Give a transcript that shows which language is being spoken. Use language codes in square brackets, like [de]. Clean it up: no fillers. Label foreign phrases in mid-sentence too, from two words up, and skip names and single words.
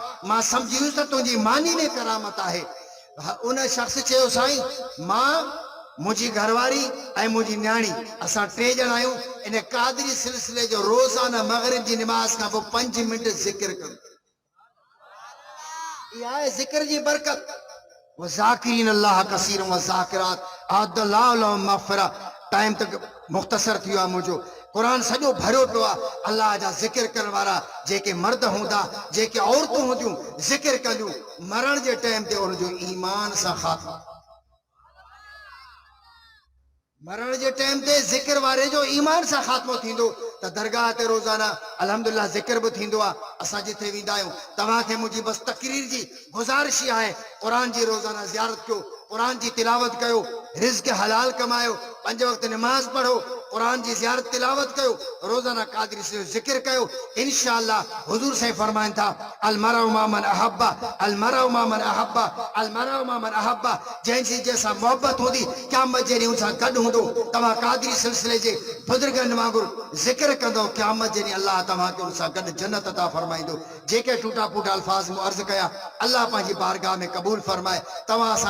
[sd] मां सम्झी वियुसि त तुंहिंजी मानी में करामत आहे। उन शख्स चयो साईं मां मुझी घरवारी ऐं मुझी न्याणी असां 3 ॼणा आहियूं। इन कादरी सिलसिले जो रोज़ाना मगरिब जी नमाज खां पोइ 5 मिंट ज़िक्र कनि। इहा आहे ज़िक्र जी बरकत। [ar] والذاكرين الله كثير و الذاكرات أعد الله لهم مغفرة. [sd] टाइम तक मुख़्तसर थियो आहे मुंहिंजो। कुरान सॼो भरियो पियो आहे अल्लाह जा ज़िक्र करण वारा। जेके मर्द हूंदा जेके औरतूं हूंदियूं ज़िक्र कंदियूं मरण जे टाइम ते उनजो ईमान सां ख़ात्मो। मरण जे टाइम ते ज़िक्र वारे जो ईमान सां ख़ात्मो थींदो। त दरगाह ते रोज़ाना अल्हम्दुलिल्लाह ज़िक्र बि थींदो आहे। असां जिथे वेंदा आहियूं तव्हांखे मुंहिंजी बस तकरीर जी गुज़ारिश ई आहे, क़ुरान जी रोज़ाना ज़ियारत कयो, क़ुरान जी तिलावत कयो, रिज़्क़ हलाल कमायो, 5 वक्त नमाज पढ़ो, क़ुरान जी ज़ियारत तिलावत कयो, रोज़ाना क़ादरी से ज़िक्र कयो। इंशाअल्लाह हुज़ूर साईं फरमाइनि था [ar] المرء مع من أحب، المرء مع من أحب، المرء مع من أحب. [sd] जंहिंजी जंहिंसां मोहब्बत हूंदी क़यामत जे ॾींहुं सां गॾु हूंदो। तव्हां क़ादरी सिलसिले जे बुज़ुर्गनि वांगुरु ज़िक्र कंदो, क़यामत जे ॾींहुं अल्लाह तव्हांखे उन सां गॾु जन्नत अता फरमाईंदो। जेके टूटा फूटा अल्फाज़ मूं अर्ज़ कया अल्लाह पंहिंजी बारगाह में क़बूल फरमाए। तव्हां